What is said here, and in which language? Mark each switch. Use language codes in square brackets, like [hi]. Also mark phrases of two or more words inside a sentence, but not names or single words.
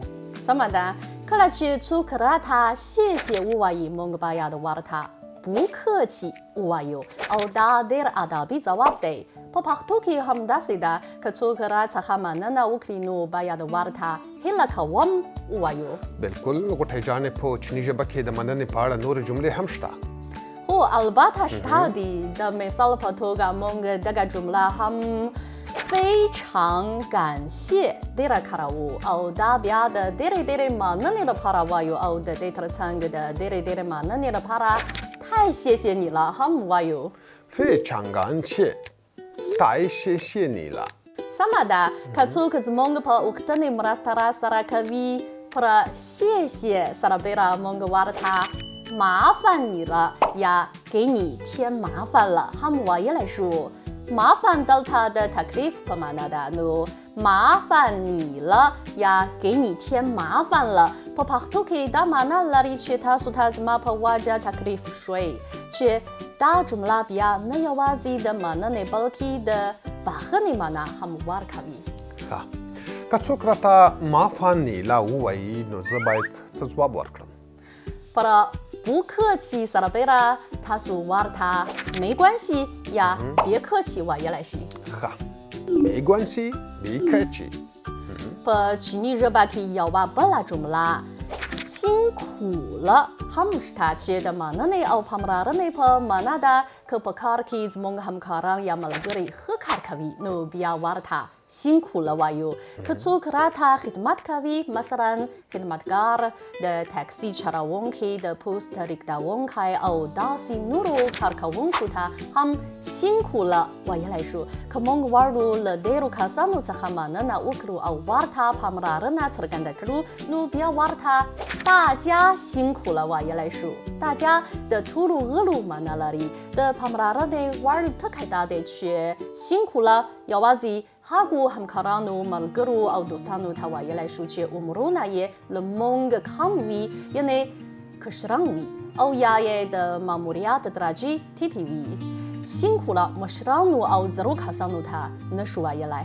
[ps] سمه ده کله چې څوک راته 谢谢 ووایي موږ باید ورته [zh] 不客气 [ps] ووایو او دا ډېر ادبي ځواب دی په پښتو کې هم داسې ده که څوک راڅخه مننه وکړي نو باید ورته هیله کوم ووایو بالکل غوټۍ جانې په چیني ژبه کې د مننې په اړه نورې جملې هم شته هو البته شته دي د مثال په توګه موږ دغه جمله هم [zh] 非常感谢 [ps] ډېره کاروو او دا بیا د ډېرې مننې لپاره وایو او د دې ترڅنګ د ډېرې مننې لپاره [zh] 太谢谢你了 [ps] هم وایو [zh] 非常感谢太谢谢你了 [ps] سمه ده که څوک زموږ په اوښتنې مرسته راسره کوي پر 谢谢 سره بیره موږ ورته 麻烦 [zh] 你了 [ps] یا [zh] 给你添麻烦了 [ps] هم ویلی شو 麻烦 دلته د تکلیف په معنا ده نو [zh] 麻烦你了 [ps] یا [zh] 给你添麻烦了 [ps] په پښتو کې دا معنا لري چې تاسو ته زما په وجه تکلیف شوی چې دا جمله بیا نه یوازې د مننې بلکې د بخښنې معنا هم ورکوي ښه که څوک راته [zh] 麻烦你了 [ps] ووایي نو زه باید څه ځواب ورکړم پر [zh] 不客气 [ps] سره بیره تاسو ورته [zh] 没关系 [ps] یا [zh] 别客气 [ps] ویلی شي [zh] ښه 没关系别客气 [ps] په چینی ژبه کې یوه بله جمله [zh] 辛苦了 [ps] هم شته چې د مننې او پاملرنې په معنا ده که په کار کې زموږ همکاران یا ملګري ښه کار کوي نو بیا ورته 辛 [zh] 苦了 [ps] وایو که څوک راته خدمت کوي مثلا خدمتګار د تاکسي چلوونکی د پوسټ لیږدونکی او داسې نورو کارکوونکو ته هم [zh] 辛苦了 [ps] ویلی شو که موږ غواړو له ډېرو کسانو څخه مننه وکړو او ورته پاملرنه څرګنده کړو نو بیا ورته 大 [zh] 家辛苦了 [ps] ویلی شو 大家 د ټولو غړو معنا لري د پاملرنې وړ ټکی دا دی چې [zh] 辛苦了 [ps] یوازې هغو همکارانو ملګرو او دوستانو ته ویلی شو چې عمرونه یې له موږ کم وي یعنې کشران وي او یا یې د ماموریت درجې ټیټې وي [zh] 辛苦了 [ps] مشرانو او زړو کسانو ته نشو ویلی